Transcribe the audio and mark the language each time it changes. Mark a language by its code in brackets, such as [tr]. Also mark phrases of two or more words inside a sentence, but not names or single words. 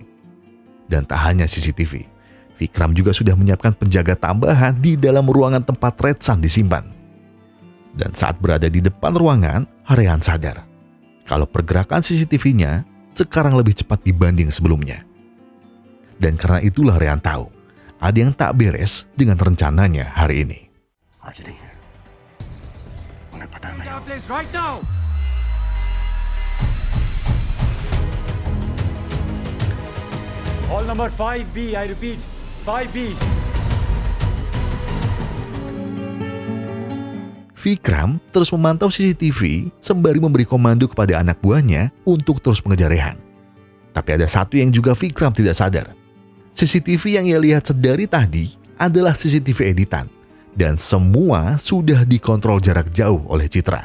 [id] Dan tak hanya CCTV, Vikram juga sudah menyiapkan penjaga tambahan di dalam ruangan tempat Retsan disimpan. Dan saat berada di depan ruangan, Rehan sadar kalau pergerakan CCTV-nya sekarang lebih cepat dibanding sebelumnya. Dan karena itulah Rehan tahu ada yang tak beres dengan rencananya hari ini. [hi] आज नहीं है उन्हें पता नहीं [en] Hall number 5B, I repeat, 5B. [id] Vikram terus memantau CCTV sembari memberi komando kepada anak buahnya untuk terus mengejar Rehan. Tapi ada satu yang juga Vikram tidak sadar. CCTV yang ia lihat sedari tadi adalah CCTV editan dan semua sudah dikontrol jarak jauh oleh Citra.